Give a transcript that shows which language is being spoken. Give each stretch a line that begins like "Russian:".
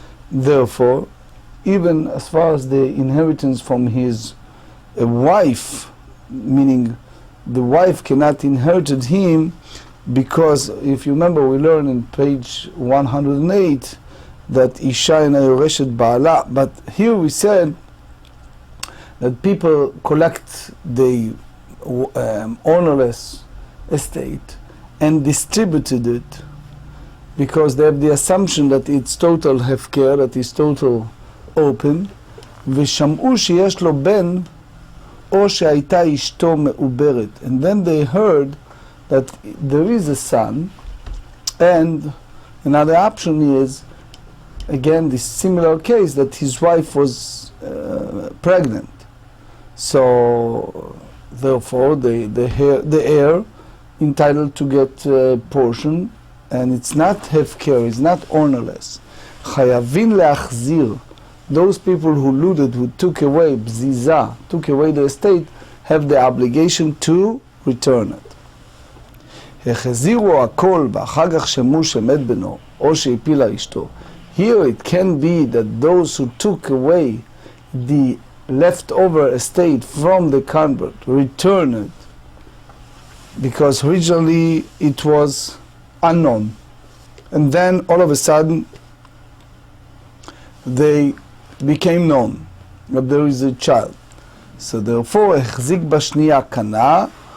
English: Therefore, even as far as the inheritance from his wife, meaning the wife cannot inherit him, because if you remember, we learned in page 108 that Isha ina yoreshet ba'ala, but here we said that people collect the ownerless estate and distributed it because they have the assumption that it's total hefker, that it's total open.
Hebrew: ושמעו שיש לו בן או שהייתה אשתו מעוברת.
English: And then they heard that there is a son, and another option is, again, this similar case that his wife was pregnant. So therefore the heir entitled to get a portion, and it's not hefker, it's not ownerless. חייבים להחזיר. Those people who looted, who took away bziza, took away the estate, have the obligation to return it.
Hebrew: החזירו הכל ואחר כך שמעו שמת בנו או שהפילה אשתו.
English: Here it can be that those who took away the leftover estate from the convert return it because originally it was unknown, and then all of a sudden they became known that there is a child. So therefore החזיק בשנייה קנה